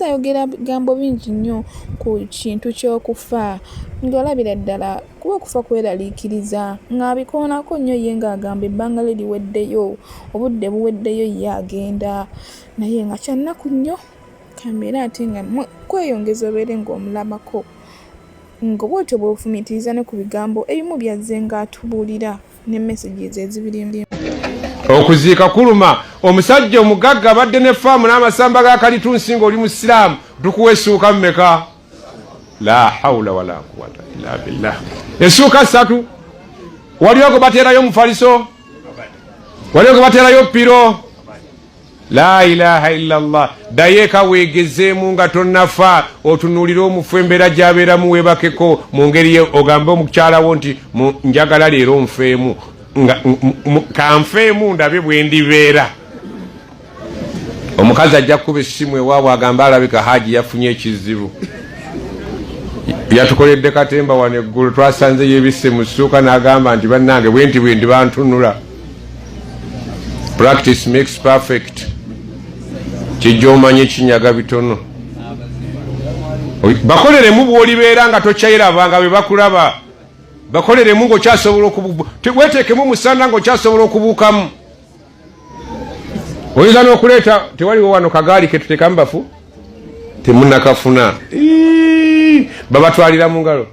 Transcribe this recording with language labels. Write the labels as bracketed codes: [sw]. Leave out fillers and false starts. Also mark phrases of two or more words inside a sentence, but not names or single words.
[lg] ayogera bigambo bingi nnyo ku kintu ky'okufa ng'olabira ddala kuba okufa kweraliikiriza ng'abikoonako nnyo ye ng'agamba ebbanga lye liweddeyo, obudde buweddeyo ye agenda naye nga kyannaku nnyo kambeera ate nga kweyongeza obeere ng'omulabako nga bwotyo bw'ofumitiriza ne ku bigambo ebimu byazze ng'atubuulira ne messages ezibirimu. Okuziika kuluma, omusajja omugagga abadde ne faamu n'amasamba ga kalitunsi ng'oli musiraamu tukuwa essuuka mmeka? [ar] لا حول ولا قوة إلا بالله. [lg] Essuuka 3. Waliwo gwe bateerayo mufaliso, waliwo gwe bateerayo piro. [ar] لا إله إلا الله. [lg] Dayeka weegezeemu nga tonnafa otunuulire omufu embeera gy'abeeramu weebakeko mu ngeri ogambe omukyalawo nti njagala leero nfeemu kanfeemu ndabe bwe ndibeera. Omukazi ajja kukuba essimu ewaabwe agamba alabika Haaji yafunye ekizibu. yatukoledde Katemba wano eggulu twasanze yebisse mu ssuuka n'agamba nti bannange bwenti bwendi bantunula. [en] Practice makes perfect. [lg] Kijja omanye kinyaga bitono. Bakoleremu bw'olibeera nga tokyayiraba nga bwe bakulaba. Bakoleremu ng'okyasobola weeteekemu musana ng'okyasobola okubuukamu. Oyinza n'okuleeta tewaliwo wano kagaali ke tuteekamu bafu temunnakafuna babatwalira mu ngalo.